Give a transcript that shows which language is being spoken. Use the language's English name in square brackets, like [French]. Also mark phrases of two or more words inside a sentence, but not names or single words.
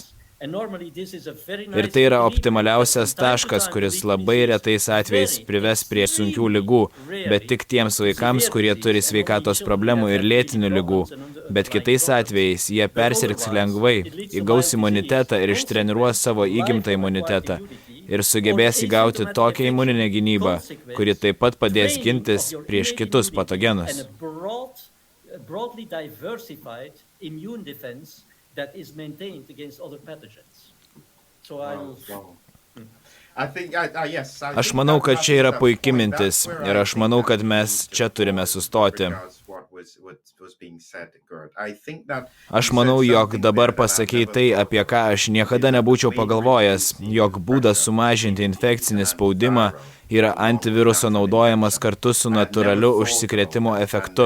[Lithuanian] Ir tai yra optimaliausias taškas, kuris labai retais atvejais prives prie sunkių ligų, bet tik tiems vaikams, kurie turi sveikatos problemų ir lėtinių ligų. Bet kitais atvejais jie persirgs lengvai, įgaus imunitetą ir ištreniruos savo įgimtą imunitetą ir sugebės įgauti tokią imuninę gynybą, kuri taip pat padės gintis prieš kitus patogenus. [English] That is maintained against other pathogens. So [Lithuanian] Aš manau, kad čia yra puiki mintis ir aš manau, kad mes čia turime sustoti. Aš manau, jog dabar pasakei tai, apie ką aš niekada nebūčiau pagalvojęs, jog būdas sumažinti infekcinį spaudimą yra antiviruso naudojamas kartu su natūraliu užsikrėtimo efektu.